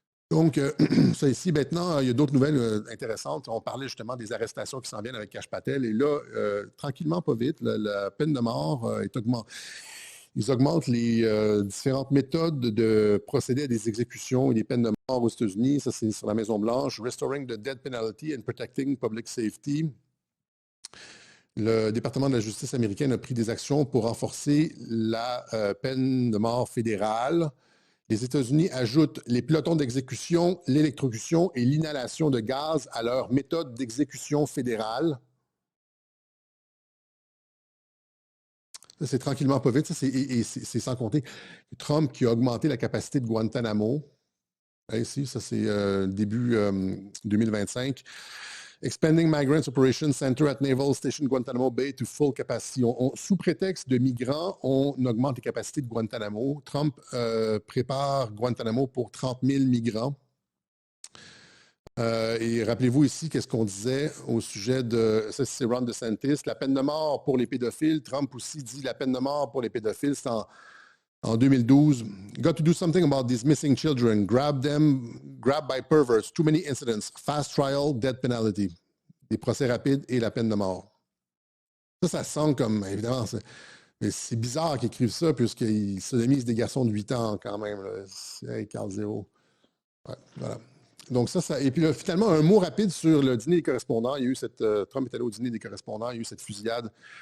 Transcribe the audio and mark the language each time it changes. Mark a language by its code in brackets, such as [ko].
[fr] Donc, ça ici, maintenant, il y a d'autres nouvelles intéressantes. On parlait justement des arrestations qui s'en viennent avec Kash Patel. Et là, tranquillement, pas vite, la peine de mort est augmentée. Ils augmentent les différentes méthodes de procéder à des exécutions et des peines de mort aux États-Unis. Ça, c'est sur la Maison-Blanche. [en] Restoring the Death Penalty and Protecting Public Safety. [fr] Le département de la justice américaine a pris des actions pour renforcer la peine de mort fédérale. Les États-Unis ajoutent les pelotons d'exécution, l'électrocution et l'inhalation de gaz à leur méthode d'exécution fédérale. Ça, c'est tranquillement pas vite. Ça, c'est sans compter Trump qui a augmenté la capacité de Guantanamo. Ici, ça, c'est début 2025. [en] Expanding Migrants Operations Center at Naval Station Guantanamo Bay to full capacity. [fr] Sous prétexte de migrants, on augmente les capacités de Guantanamo. Trump prépare Guantanamo pour 30 000 migrants. Et rappelez-vous ici, qu'est-ce qu'on disait au sujet de... Ça, c'est Ron DeSantis. La peine de mort pour les pédophiles. Trump aussi dit la peine de mort pour les pédophiles. C'est en 2012. [en] Got to do something about these missing children. Grabbed by perverts. Too many incidents. Fast trial, death penalty. [fr] Des procès rapides et la peine de mort. Ça sonne comme, évidemment, mais c'est bizarre qu'ils écrivent ça puisqu'ils sodomisent des garçons de 8 ans quand même. Hey, Carl Zero. Ouais, voilà. Donc ça, et puis là, finalement, un mot rapide sur le dîner des correspondants. Il y a eu Trump est allé au dîner des correspondants, il y a eu cette fusillade.